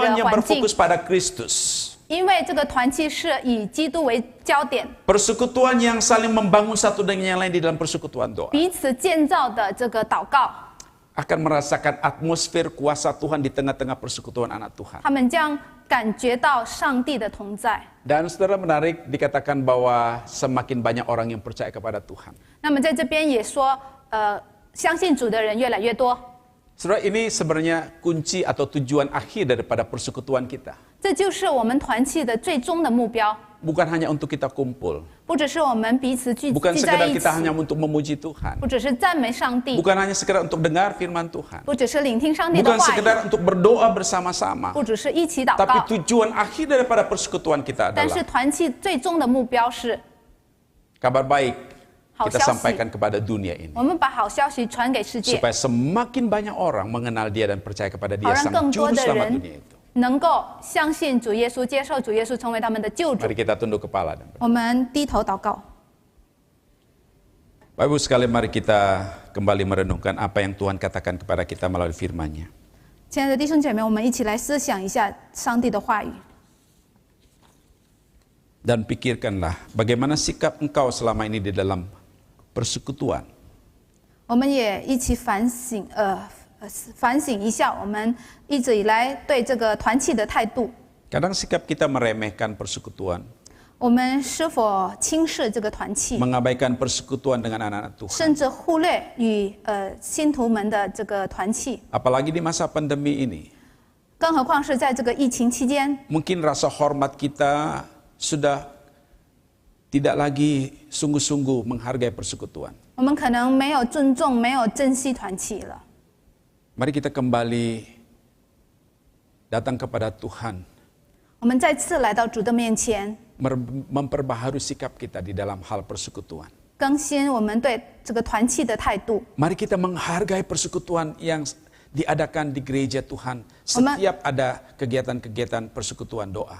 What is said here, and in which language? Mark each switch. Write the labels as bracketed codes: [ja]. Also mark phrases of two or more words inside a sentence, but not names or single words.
[id] Persekutuan [zh] 的 [id] yang [zh] 环境， [id] berfokus pada Kristus. [zh] 因为这个团契是以基督为焦点， [id] Persekutuan yang saling membangun satu dengan yang lain di dalam persekutuan doa. [zh] 彼此建造的这个祷告， [id] Akan merasakan atmosfer kuasa Tuhan di tengah-tengah persekutuan anak Tuhan. [zh] 他们将感觉到上帝的同在。 [id] Dan saudara, menarik dikatakan bahwa semakin banyak orang yang percaya kepada Tuhan. [zh] 那么在这边也说，相信主的人越来越多。 [id] Saudara, ini sebenarnya kunci atau tujuan akhir daripada persekutuan kita. [zh] 这就是我们团契的最终的目标， [id] Bukan hanya untuk kita kumpul. [zh] 不只是我们彼此聚 [id] Bukan [zh] 在 [id] sekedar [zh] 一起 [id] kita，hanya untuk memuji Tuhan. [zh] 不只是赞美上帝， [id] Bukan hanya sekedar untuk dengar firman Tuhan. [zh] 不只是聆听上帝的 [id] Bukan [zh] 话语， [id] sekedar untuk berdoa bersama-sama. [zh] 不只是一起祷 [id] Tapi [zh] 告， [id] tujuan akhir daripada persekutuan kita [zh] 但是 [id] adalah [zh] 团契最终的目标是， [id] kabar baik kita [zh] 好消息。 [id] sampaikan kepada dunia ini. [zh] 我们把好消息传给世界， [id] Supaya semakin banyak orang mengenal dia dan percaya kepada dia [zh] 好让 [id] sang [zh] 更多 [id] juru [zh] 的 [id] selamat [zh] 人 [id] dunia itu. [zh] 能够相信主耶稣，接受主耶稣成为他们的救主 [id] Mari。kita tunduk kepala. Dan [zh] 我们低头祷告。 [id] Bapak Ibu sekalian, mari kita kembali merenungkan apa yang Tuhan katakan kepada kita melalui firman-Nya. [zh] 亲爱的弟兄姐妹，我们一起来思想一下上帝的话语， [id] Dan pikirkanlah bagaimana sikap engkau selama ini di dalam persekutuan. [zh] 我们也一起反省一下我们一直以来对这个团契的态度。 [id] Kadang sikap kita meremehkan persekutuan, [zh] 我们是否轻视这个团契， [id] mengabaikan persekutuan dengan anak-anak Tuhan. [zh] 甚至忽略与信徒们的这个团契？ [id] Apalagi di masa pandemi ini. [zh] 更何况是在这个疫情期间， [id] Mungkin rasa hormat kita sudah tidak lagi sungguh-sungguh menghargai persekutuan. [zh] 我们可能没有尊重、没有珍惜团契了。 [id] Mari kita kembali datang kepada Tuhan, [zh] 我们再次来到主的面前， [id] memperbaharui sikap kita di dalam hal persekutuan. [zh] 更新我们对这个团契的态度。 [id] Mari kita menghargai persekutuan yang diadakan di gereja Tuhan setiap ada kegiatan-kegiatan persekutuan doa.